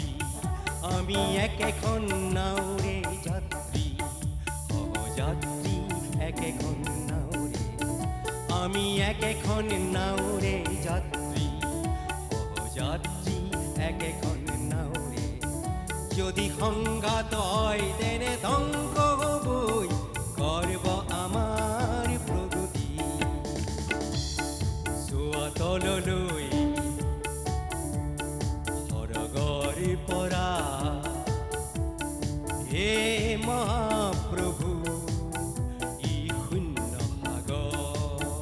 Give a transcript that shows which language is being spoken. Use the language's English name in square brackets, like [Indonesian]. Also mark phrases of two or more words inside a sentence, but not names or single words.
[Bangla] আমি এখন নাওরে যাত্রী, যাত্রী এখন নাওরে, আমি এখন নাওরে যাত্রী, যাত্রী এখন নাওরে। যদি সংঘাত হয় তেনে ধ্বংস হবই, করব আমার প্রগতি। [Assamese] চোৱা তললৈ সৰগৰ পৰা, হে মহাপ্ৰভু ই শূন্য সাগৰ,